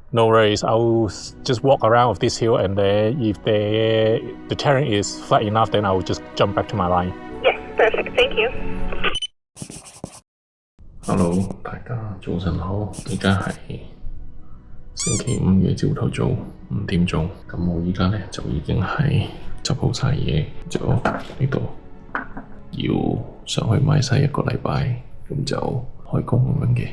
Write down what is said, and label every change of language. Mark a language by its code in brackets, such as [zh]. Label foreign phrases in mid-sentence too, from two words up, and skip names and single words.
[en] No worries. I'll just walk around with this hill, and then if the terrain is flat enough, then I will just jump back to my line. Yes, perfect. Thank you. [yue] Hello，大家早晨好，而家係星期五嘅朝頭早5點鐘，咁我而家呢就已經係執好晒嘢，就呢度要上去買晒1個禮拜，咁就開工咁樣嘅。